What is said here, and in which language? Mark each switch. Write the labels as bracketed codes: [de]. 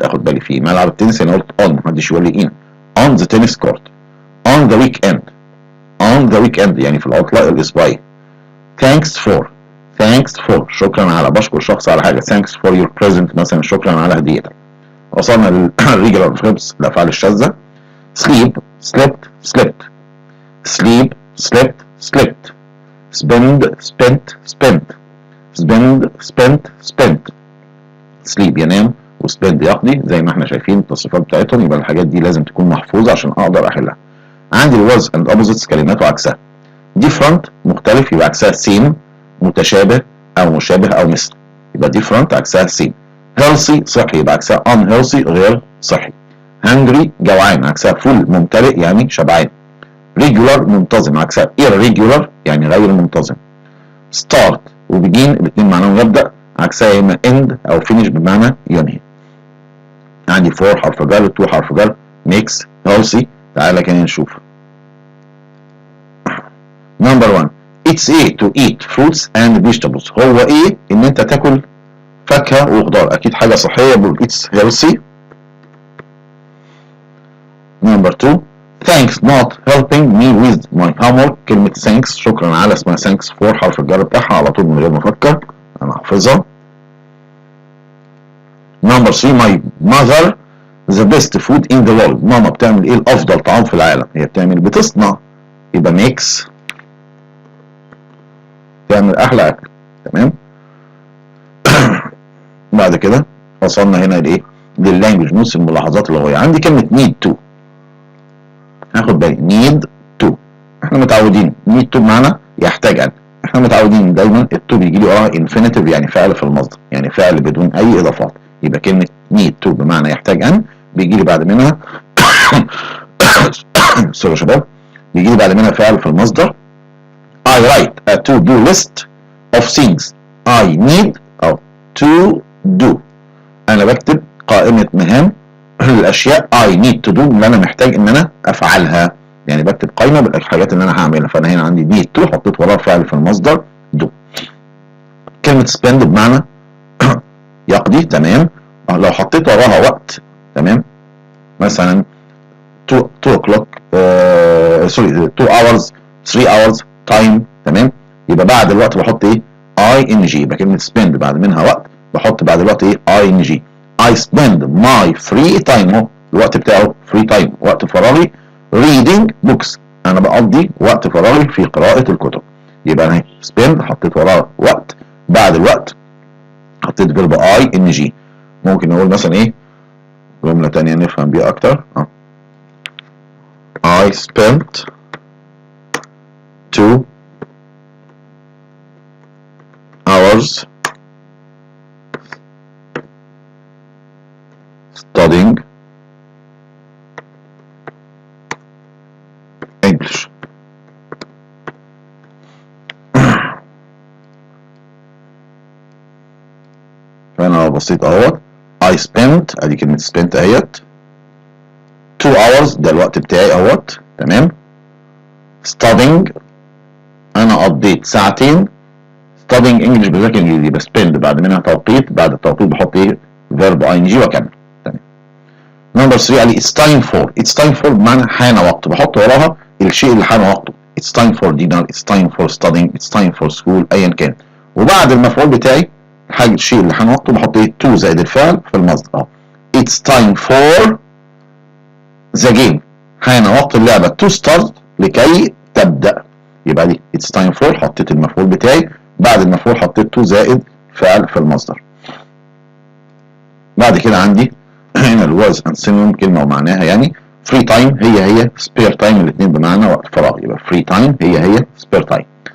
[ar] اخد بالي في ملعب التنس انا قلت on، محدش يقول لي in. [en] on the tennis court. on the weekend on the weekend [ar] يعني في العطلة الأسبوعية. [en] thanks for [ar] شكرا على، بشكر شخص على حاجة. [en] thanks for your present [ar] مثلا، شكرا على هديتك. وصلنا للريجولار verbs الأفعال الشاذة. [en] sleep slept slept sleep slept slept spend spent spent spend spent spent sleep [ar] ينام وspend يقضي زي ما احنا شايفين التصريفات بتاعتهم. يبقى الحاجات دي لازم تكون محفوظة عشان اقدر احلها. عندي الwords and opposites كلمات وعكسها. different مختلف يبقى عكسها same، متشابه او مشابه او مثل يبقى different عكسها same. healthy صحي يبقى عكسها unhealthy غير صحي. hungry جوعان عكسها full ممتلئ يعني شبعان. regular منتظم عكسها irregular يعني غير منتظم. start وبegin الاثنين معناهم يبدأ عكسها اما end او finish بمعنى ينهي. عندي 4 حرف جر 2 حرف جر [en] makes healthy. [ar] تعالى كده نشوف. [en] number 1 it's a to eat fruits and vegetables. [ar] هو ايه ان انت تاكل فاكهة وخضار، اكيد حاجة صحية بقول [en] it's healthy. number 2 thanks not helping me with my homework. [ar] كلمة thanks شكرا على اسمها [en] thanks for [ar] حرف الجر بتاعها على طول من غير ما افكر انا حافظها. [en] number 3 my mother the best food in the world. [ar] ماما بتعمل ايه الافضل طعام في العالم؟ هي بتصنع يبقى makes، تعمل احلى اكل. تمام. بعد كده وصلنا هنا لايه؟ لللانجوج نوتس الملاحظات اللغويه. عندي كلمه [en] need to، [ar] هاخد بالي need to احنا متعودين need to بمعنى يحتاج ان. احنا متعودين دايما التو بيجي لي وراها infinitive يعني فعل في المصدر، يعني فعل بدون اي اضافات. يبقى كلمه need to بمعنى يحتاج ان بيجي لي بعد منها سوري يا شباب، بيجي لي بعد منها فعل في المصدر. [en] I write a to-do list of things I need أو to do. [ar] أنا بكتب قائمة مهام الأشياء [en] I need to do [ar] اللي أنا محتاج إن أنا أفعلها. يعني بكتب قائمة بالحاجات اللي أنا هعملها. فأنا هنا عندي need to حطيت وراها فعل في المصدر do. كلمة spend بمعنى يقضي. تمام. لو حطيت وراها وقت تمام مثلا [en] 2 o'clock 2 hours 3 hours time [ar] تمام، يبقى بعد الوقت بحط ايه ing. يبقى كلمه spend بعد منها وقت بحط بعد الوقت ايه ing. [en] I spend my free time، [ar] اهو الوقت بتاعه free time وقت فراغي [en] reading books، [ar] انا بقضي وقت فراغي في قراءه الكتب. يبقى انا spend حطيت وراه وقت، بعد الوقت حطيت فيرب ing. ممكن نقول مثلا ايه جمله ثانيه نفهم بيها اكتر. [en] I spent 2 hours studying English. [ar] فأنا لو بصيت اهوت I spent ادي كلمة spent اهيت [en] 2 hours [ar] ده الوقت بتاعي اهوت تمام. studying انا قضيت ساعتين [en] studying English [ar] بذاكر انجليزي. يبقى spend بعد منها توقيت، بعد التوقيت بحط ايه [en] verb ing [ar] واكمل. تمام. نمبر 3 قال لي [en] it's time for. [ar] it's time for بمعنى حان وقته، بحط وراها الشيء اللي حان وقته. [en] it's time for dinner it's time for studying it's time for school [ar] ايا كان. وبعد المفعول بتاعي الحاجه الشيء اللي حان وقته بحط ايه to زائد الفعل في المصدر. [en] اه it's time for the game، [ar] حان وقت اللعبه [en] to start [ar] لكي تبدا. يبقى دي [en] it's time for [ar] حطيت المفعول بتاعي، بعد المفعول حطيت to زائد فعل في المصدر. بعد كده عندي هنا الورز اند سينونيم كلمه ومعناها يعني [en] free time [ar] هي [en] spare time [ar] الاثنين بمعنى وقت فراغ. [en] يبقى free time هي spare time.